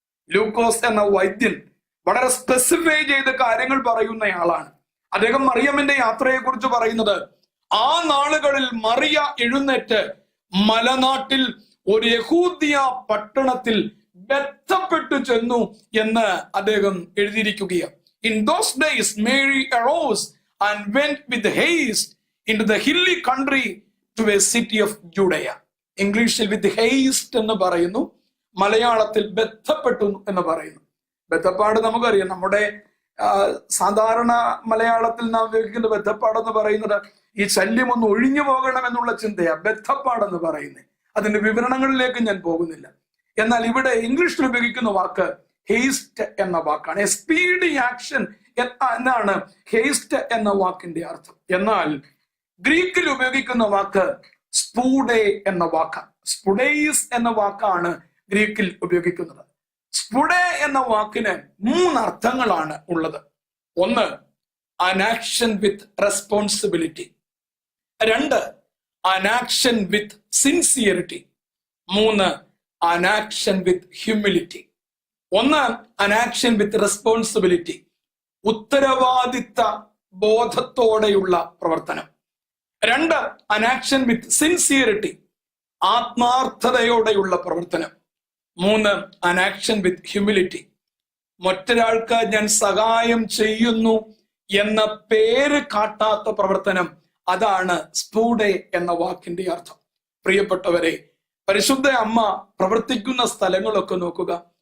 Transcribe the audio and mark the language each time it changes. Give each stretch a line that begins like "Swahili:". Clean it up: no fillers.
Malayalam: ലൂക്കോസ് എന്ന വൈദ്യൻ വളരെ സ്പെസിഫൈ ചെയ്ത് കാര്യങ്ങൾ പറയുന്നയാളാണ്. അദ്ദേഹം മറിയമിന്റെ യാത്രയെ കുറിച്ച് പറയുന്നത്, ആ നാളുകളിൽ മറിയ എഴുന്നേറ്റ് മലനാട്ടിൽ ഒരു യഹൂദിയ പട്ടണത്തിൽ ബന്ധപ്പെട്ടു ചെന്നു എന്ന് അദ്ദേഹം എഴുതിയിരിക്കുകയാണ്.
English: In those days Mary arose and went with haste into the hilly country to a city of Judea.
Malayalam: ഇംഗ്ലീഷിൽ
English: with haste
Malayalam: എന്ന് പറയുന്നു, മലയാളത്തിൽ ബന്ധപ്പെട്ടു എന്ന് പറയുന്നു. ബന്ധപ്പാട് നമുക്കറിയാം, നമ്മുടെ സാധാരണ മലയാളത്തിൽ നാം ഉപയോഗിക്കുന്ന ബന്ധപ്പാടെന്ന് പറയുന്നത് ഈ ശല്യം ഒന്ന് ഒഴിഞ്ഞു പോകണം എന്നുള്ള ചിന്തയാ ബന്ധപ്പാടെന്ന് പറയുന്നത്. അതിന്റെ വിവരണങ്ങളിലേക്ക് ഞാൻ പോകുന്നില്ല. എന്നാൽ ഇവിടെ ഇംഗ്ലീഷിൽ ഉപയോഗിക്കുന്ന വാക്ക് ഹേസ്റ്റ് എന്ന വാക്കാണ്.
English: a speedy action
Malayalam: എന്നാണ് ഹേസ്റ്റ് എന്ന വാക്കിന്റെ അർത്ഥം. എന്നാൽ ഗ്രീക്കിൽ ഉപയോഗിക്കുന്ന വാക്ക് സ്പൂഡേ എന്ന വാക്കാണ്. സ്പുഡേസ് എന്ന വാക്കാണ് ഗ്രീക്കിൽ ഉപയോഗിക്കുന്നത്. സ്പുഡേ എന്ന വാക്കിന് 3 അർത്ഥങ്ങളാണ് ഉള്ളത്.
English: ഒന്ന്, an action with responsibility. 2, an action with sincerity. 3, an action with humility. ഒന്ന്, an action with responsibility,
Malayalam: ഉത്തരവാദിത്ത ബോധത്തോടെയുള്ള പ്രവർത്തനം.
English: 2, an action with sincerity,
Malayalam: ആത്മാർത്ഥതയോടെയുള്ള പ്രവർത്തനം. 3,
English: an action with humility,
Malayalam: മറ്റൊരാൾക്ക് ഞാൻ സഹായം ചെയ്യുന്നു എന്ന പേര് കാട്ടാത്ത പ്രവർത്തനം. അതാണ് സ്പൂഡേ എന്ന വാക്കിന്റെ അർത്ഥം. പ്രിയപ്പെട്ടവരെ, പരിശുദ്ധ അമ്മ പ്രവർത്തിക്കുന്ന സ്ഥലങ്ങളൊക്കെ നോക്കുക.